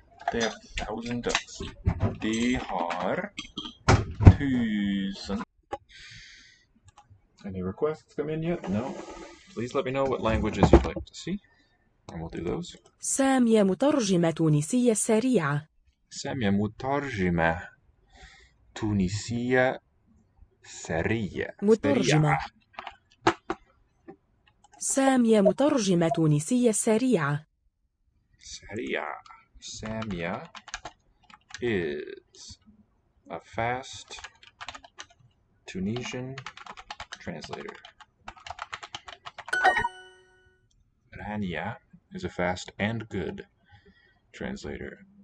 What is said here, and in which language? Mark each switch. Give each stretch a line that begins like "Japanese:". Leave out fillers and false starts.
English: They have 1,000 ducks.
Danish: De har 1,000.
English: Any requests come in yet? No. Please let me know what languages you'd like to see, and we'll do those.
Arabic: سامية مترجمة تونسية سريعة. سامية مترجمة تونسية سريعة. مترجمة. سامية مترجمة تونسية سريعة. سريعة.
English: Samia is a fast Tunisian translator. Rania is a fast and good translator.